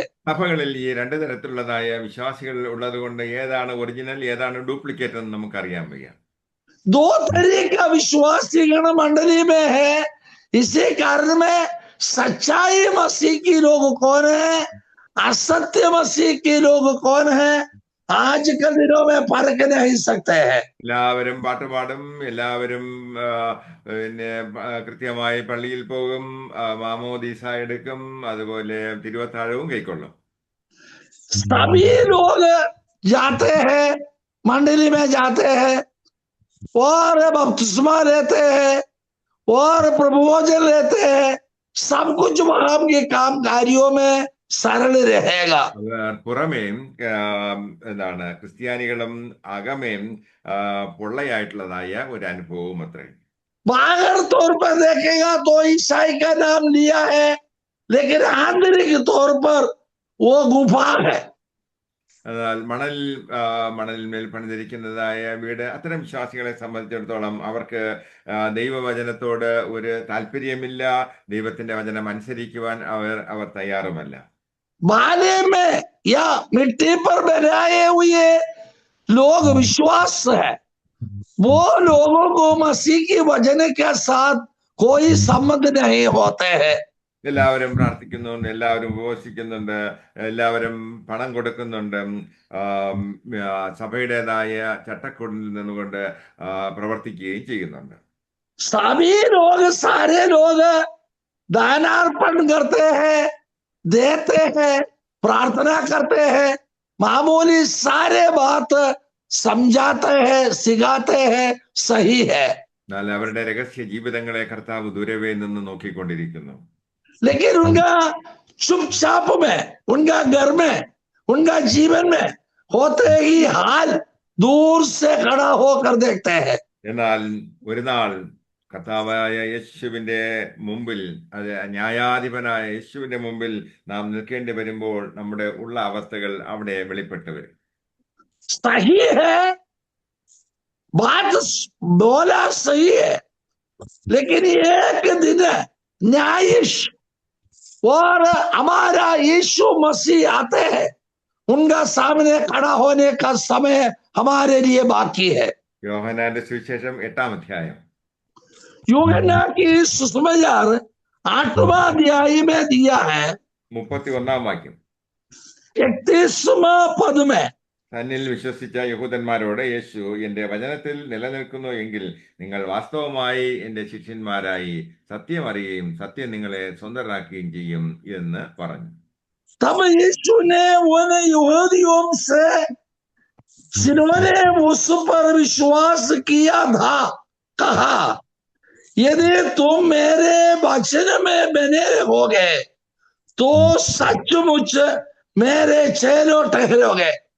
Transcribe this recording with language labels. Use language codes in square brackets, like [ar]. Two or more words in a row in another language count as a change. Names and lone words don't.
[ml] സഭകളിൽ ഈ രണ്ട് തരത്തിലുള്ളതായ വിശ്വാസികൾ ഉള്ളത് കൊണ്ട് ഏതാണ് ഒറിജിനൽ ഏതാണ് ഡ്യൂപ്ലിക്കേറ്റ് എന്ന് നമുക്കറിയാൻ വയ്യ. [hi] दो तरह का विश्वासीगण मंडली में है, इसी कारण में सच्चाई मसीह की लोग कौन है, असत्य मसीह के लोग कौन है, आज के दिनों में परख नहीं सकते हैं। [ml] എല്ലാവരും പാട്ടുപാടും, എല്ലാവരും പിന്നെ കൃത്യമായി പള്ളിയിൽ പോകും, മാമോദീസ എടുക്കും, അതുപോലെ തിരുവത്താഴവും കൈക്കൊള്ളും. [hi] सभी लोग जाते हैं, मंडली में जाते हैं और बपतिस्मा लेते हैं और प्रभु भोजन लेते हैं, सब कुछ वहां के काम कार्यों में सरल रहेगा। [ml] അവർ പുറമേയും എന്താണ് ക്രിസ്ത്യാനികളും അകമേയും പൊള്ളയായിട്ടുള്ളതായ ഒരു അനുഭവവും അത്രേ. [hi] बाहर तौर पर देखेगा तो ईसाई का नाम लिया है, लेकिन आंतरिक तौर पर वो गुफा है। [ml] എന്നാൽ മണലിന്മേൽ പണിതിരിക്കുന്നതായ വീട്, അത്തരം വിശ്വാസികളെ സംബന്ധിച്ചിടത്തോളം അവർക്ക് ദൈവവചനത്തോട് ഒരു താല്പര്യമില്ല, ദൈവത്തിന്റെ വചനം അനുസരിക്കുവാൻ അവർ തയ്യാറുമല്ല. [hi] बाले में या मिट्टी पर बनाए हुए लोग विश्वास है, वो लोगों को मसीह की वचन के साथ कोई संबंध नहीं होते हैं। [ml] എല്ലാവരും പ്രാർത്ഥിക്കുന്നുണ്ട്, എല്ലാവരും ഉപവസിക്കുന്നുണ്ട്, എല്ലാവരും പണം കൊടുക്കുന്നുണ്ട്, സഭയുടേതായ ചട്ടക്കൂടിൽ നിന്നുകൊണ്ട് പ്രവർത്തിക്കുകയും ചെയ്യുന്നുണ്ട്. [hi] सभी लोग सारे लोग दानार्पण करते हैं, देते हैं, प्रार्थना करते हैं, मामूली सारे बात समझाते हैं, सिखाते हैं, सही है। [ml] എന്നാൽ അവരുടെ രഹസ്യ ജീവിതങ്ങളെ കർത്താവ് ദൂരവേ നിന്ന് നോക്കിക്കൊണ്ടിരിക്കുന്നു. [hi] लेकिन उनका चुपचाप में, उनका घर में, उनका जीवन में होते ही हाल दूर से खड़ा होकर देखते हैं। [ml] എന്നാൽ ഒരു നാൾ കർത്താവായ യേശുവിന്റെ മുമ്പിൽ, അത് ന്യായാധിപനായ യേശുവിന്റെ മുമ്പിൽ നാം നിൽക്കേണ്ടി വരുമ്പോൾ നമ്മുടെ ഉള്ള അവസ്ഥകൾ അവിടെ വെളിപ്പെട്ടു വരും. [hi] सही है, बात बोला सही है, लेकिन एक दिन न्यायीश और हमारा यीशु मसीह आते हैं, उनका सामने खड़ा होने का समय हमारे लिए बाकी है। [ml] യോഹന്നാന്റെ സുവിശേഷം 8-ാം അധ്യായം [hi] यूहन्ना की सुसमाचार 8वां अध्याय में दिया है, [ml] 31-ാം വാക്യം. [hi] 31वां पद में, [ml] തന്നിൽ വിശ്വസിച്ച യഹൂദന്മാരോട് യേശു, എന്റെ വചനത്തിൽ നിലനിൽക്കുന്നു എങ്കിൽ നിങ്ങൾ വാസ്തവമായി എന്റെ ശിഷ്യന്മാരായി സത്യം അറിയുകയും സത്യം നിങ്ങളെ സ്വന്തരാക്കുകയും ചെയ്യും എന്ന് പറഞ്ഞു. [hi] तब यीशु ने उन यहूदियों से जिन्होंने उस पर विश्वास किया था कहा, यदि तुम मेरे वचन में बने रहोगे तो सचमुच मेरे चेलों ठहरोगे।